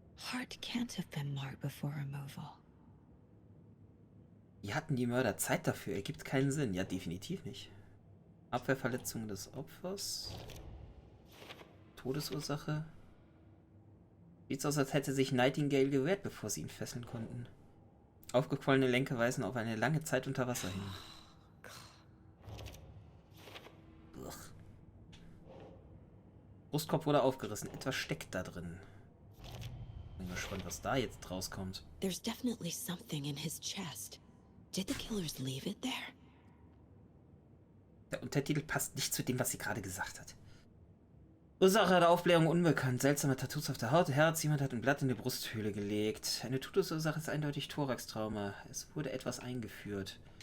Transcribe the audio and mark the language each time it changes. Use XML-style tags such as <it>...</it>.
<en>Heart can't have been marked before removal.</en> <de>Wie hatten die Mörder Zeit dafür? Ergibt keinen Sinn. Ja, definitiv nicht. Abwehrverletzung des Opfers. Todesursache. Sieht aus, als hätte sich Nightingale gewehrt, bevor sie ihn fesseln konnten. Aufgequollene Lenke weisen auf eine lange Zeit unter Wasser hin. Brustkorb wurde aufgerissen. Etwas steckt da drin. Bin gespannt, was da jetzt rauskommt.</de> <en>There's definitely something in his chest. Did the killers leave it there?</en> <de>Der Untertitel passt nicht zu dem, was sie gerade gesagt hat. Ursache der Aufblähung unbekannt. Seltsame Tattoos auf der Haut, Herz. Jemand hat ein Blatt in die Brusthöhle gelegt. Eine Todesursache ist eindeutig Thoraxtrauma. Es wurde etwas eingeführt.</de>